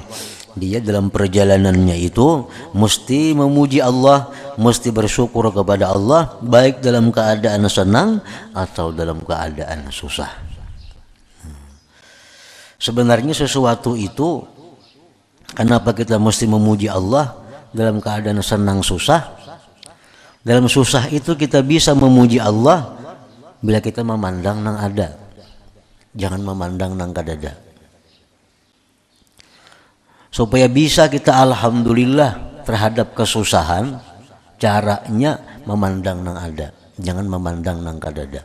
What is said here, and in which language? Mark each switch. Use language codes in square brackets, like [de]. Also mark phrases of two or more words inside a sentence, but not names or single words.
[id] Dia dalam perjalanannya itu mesti memuji Allah, mesti bersyukur kepada Allah baik dalam keadaan senang atau dalam keadaan susah. Sebenarnya sesuatu itu, kenapa kita mesti memuji Allah dalam keadaan senang susah? Dalam susah itu kita bisa memuji Allah bila kita memandang nang ada, jangan memandang nang kadada. Supaya bisa kita alhamdulillah terhadap kesusahan, caranya memandang nang ada, jangan memandang nang kadada.